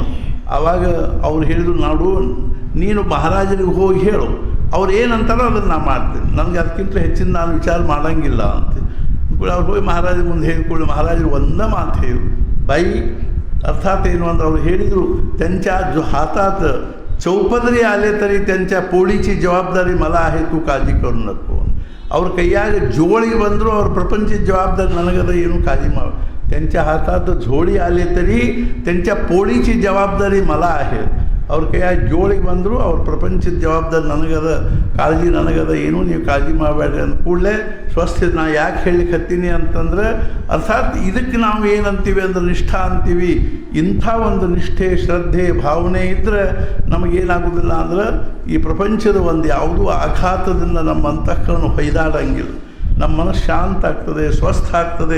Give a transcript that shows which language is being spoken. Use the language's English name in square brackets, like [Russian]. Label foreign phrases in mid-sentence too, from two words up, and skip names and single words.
[Kannada] ಆವಾಗ ಅವ್ರು ಹೇಳಿದ್ರು, ನಾಡು ನೀನು ಮಹಾರಾಜರಿಗೆ ಹೋಗಿ ಹೇಳು, ಅವ್ರು ಏನಂತಾರೋ ಅದನ್ನು ನಾನು ಮಾಡ್ತೀನಿ, ನನಗೆ ಅದಕ್ಕಿಂತ ಹೆಚ್ಚಿನ ನಾನು ವಿಚಾರ ಮಾಡೋಂಗಿಲ್ಲ ಅಂತ. ಅವ್ರು ಹೋಗಿ ಮಹಾರಾಜರ ಮುಂದೆ ಹೇಳಿಕೊಳ್ಳಿ, ಮಹಾರಾಜರು ಒಂದೇ ಮಾತು ಹೇಳು ಬಾಯಿ. अर्थात ಏನು ಅಂದ್ರೆ ಅವರು ಹೇಳಿದರು, [Marathi] त्यांच्या जो हातात चौपदरी आले तरी त्यांच्या पोळीची जबाबदारी मला आहे, तू काळजी करू नको. [Kannada] ಅವ್ರ ಕೈಯಾಗ ಜೋಳಿಗೆ ಬಂದರೂ ಅವ್ರ ಪ್ರಪಂಚದ ಜವಾಬ್ದಾರಿ ನನಗದ, ಏನು ಕಾಳಜಿ ಮಾಡ. [Marathi] त्यांच्या हातात झोळी आले तरी त्यांच्या पोळीची जबाबदारी मला आहे. [Kannada] ಅವ್ರ ಕೈಯಾಗ ಜೋಳಿಗೆ ಬಂದರೂ ಅವ್ರ ಪ್ರಪಂಚದ ಜವಾಬ್ದಾರಿ ನನಗದ, ಕಾಳಜಿ ನನಗದ, ಏನೂ ನೀವು ಕಾಳಜಿ ಮಾಡಬೇಡ್ರಿ ಅಂದ ಕೂಡಲೇ ಸ್ವಸ್ಥ. ನಾ ಯಾಕೆ ಹೇಳಲಿಕ್ಕೆ ಹತ್ತೀನಿ ಅಂತಂದ್ರೆ ಅರ್ಥಾತ್ ಇದಕ್ಕೆ ನಾವು ಏನಂತೀವಿ ಅಂದ್ರೆ ನಿಷ್ಠಾ ಅಂತೀವಿ. ಇಂಥ ಒಂದು ನಿಷ್ಠೆ ಶ್ರದ್ಧೆ ಭಾವನೆ ಇದ್ದರೆ ನಮಗೇನಾಗೋದಿಲ್ಲ ಅಂದ್ರೆ ಈ ಪ್ರಪಂಚದ ಒಂದು ಯಾವುದೂ ಆಘಾತದಿಂದ ನಮ್ಮ ಅಂತಃಕರಣ ಹೊಯ್ದಾಡಂಗಿಲ್ಲ, ನಮ್ಮ ಮನಸ್ಸು ಶಾಂತ ಆಗ್ತದೆ, ಸ್ವಸ್ಥ ಆಗ್ತದೆ.